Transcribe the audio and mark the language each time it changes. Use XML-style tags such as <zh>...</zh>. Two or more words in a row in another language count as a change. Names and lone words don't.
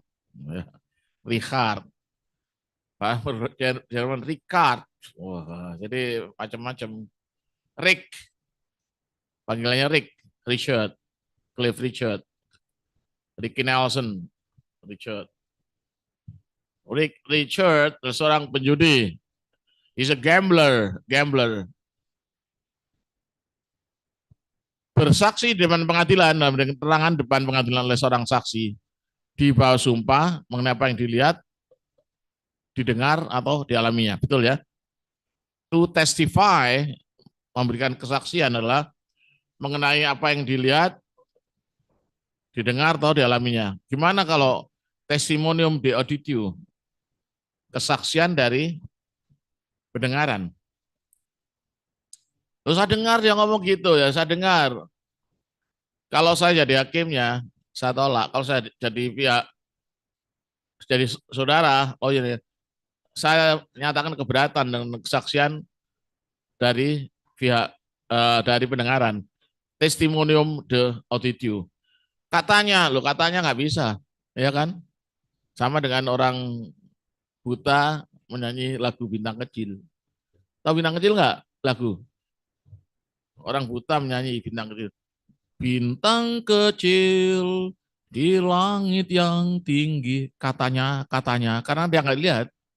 <id>Richard. Jerman Richard. Wah, jadi macam-macam. Rick. Panggilannya Rick. Richard. Cliff Richard. Ricky Nelson. Richard. Richard seorang penjudi.</id> <en>He's a gambler. Gambler.</en> <id>Bersaksi di depan pengadilan, dalam keterangan depan pengadilan oleh seorang saksi. Di bawah sumpah mengenai apa yang dilihat, didengar, atau dialaminya. Betul ya?</id> <en>To testify,</en> <id>memberikan kesaksian adalah mengenai apa yang dilihat, didengar, atau dialaminya. Gimana kalau</id> <la>testimonium de auditio?</la> <id>Kesaksian dari pendengaran. Terus saya dengar dia ngomong gitu ya, saya dengar. Kalau saya jadi hakimnya, saya tolak. Kalau saya jadi pihak, jadi saudara, oh iya, saya nyatakan keberatan dengan kesaksian dari pihak dari pendengaran.</id> <la>Testimonium de auditio.</la> <id>Katanya, lo katanya nggak bisa, ya kan? Sama dengan orang buta menyanyi lagu Bintang Kecil. Tahu Bintang Kecil nggak? Lagu orang buta menyanyi Bintang Kecil. Bintang kecil di langit yang tinggi, katanya, karena dia nggak lihat.</id>